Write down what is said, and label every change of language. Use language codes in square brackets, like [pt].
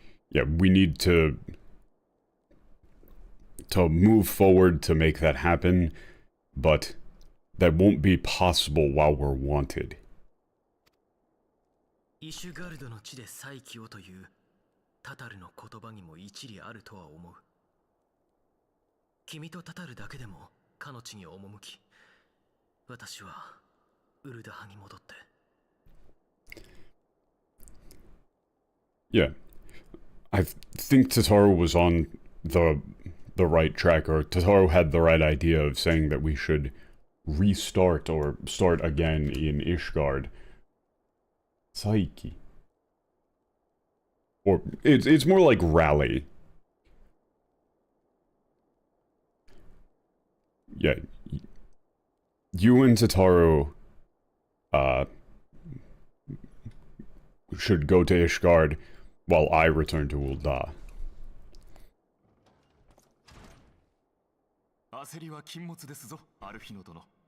[en] Yeah, we need to move forward to make that happen, but that won't be possible while we're wanted. [ja] Ishgard の地で再起をというタタルの言葉にも一理あるとは思う。君とタタルだけでもかの地に赴き、私はウルダハに戻って。 [en] Yeah. I think Tataru was on the right track, or Tataru had the right idea of saying that we should restart or start again in Ishgard. Saiki. Or it's more like rally. Yeah. You and Tataru should go to Ishgard while I return to Ul'dah. [ja] 焦りは禁物ですぞ、アルフィノ殿。